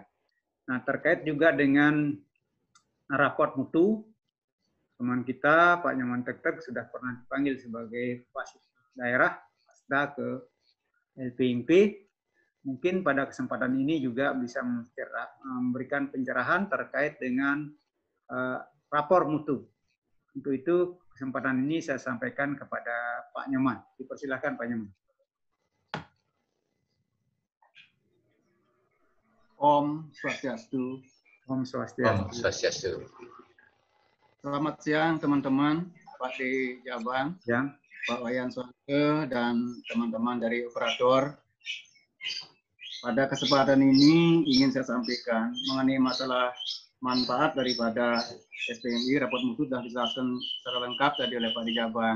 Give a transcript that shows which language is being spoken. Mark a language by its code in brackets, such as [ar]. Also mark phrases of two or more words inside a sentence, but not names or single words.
[id] Nah, terkait juga dengan raport mutu, teman kita Pak Nyoman Tektek sudah pernah dipanggil sebagai Fasis daerah Pasda ke LPMP. Mungkin pada kesempatan ini juga bisa memberikan pencerahan terkait dengan rapor mutu. Untuk itu kesempatan ini saya sampaikan kepada Pak Nyoman. Dipersilakan Pak Nyoman. Om Swastiastu. Om Swastiastu. Om Swastiastu. Selamat siang teman-teman, Pak di Jabang, Ya. Pak Wayan Swante, dan teman-teman dari operator. Pada kesempatan ini ingin saya sampaikan mengenai masalah manfaat daripada SPMI, raport mutu sudah dijelaskan secara lengkap tadi oleh Pak di Jabang.